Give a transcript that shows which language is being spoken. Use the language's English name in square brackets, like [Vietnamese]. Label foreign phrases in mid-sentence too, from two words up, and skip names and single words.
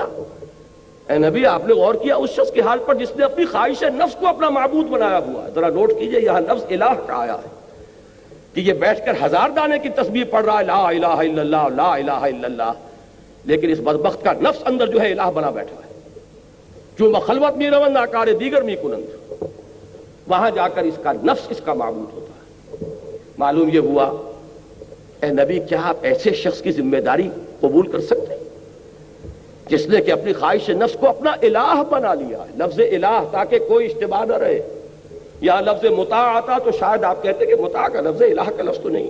[Urdu] اے نبی آپ نے غور کیا اس شخص کے حال پر جس نے اپنی خواہش نفس کو اپنا معبود بنایا ہوا ہے؟ ذرا نوٹ کیجئے یہاں لفظ الہ کا آیا ہے کہ یہ بیٹھ کر 1000 دانے کی تسبیح پڑھ رہا ہے [Arabic] لا الہ الا اللہ لا الہ الا اللہ، [Urdu] لیکن اس بدبخت کا نفس اندر جو ہے الہ بنا بیٹھا ہے، [Persian] جو بخلوت می روند آکار دیگر می کنند، [Urdu] وہاں جا کر اس کا نفس اس کا معبود ہوتا ہے۔ معلوم یہ ہوا اے نبی کیا آپ ایسے شخص کی ذمہ داری قبول کر سکتے ہیں جس نے کہ اپنی خواہش نفس کو اپنا الہ بنا لیا ہے؟ لفظ الہ تاکہ کوئی اشتباہ نہ رہے، یا لفظ مطاع آتا تو شاید آپ کہتے کہ مطاع کا لفظ الہ کا لفظ تو نہیں۔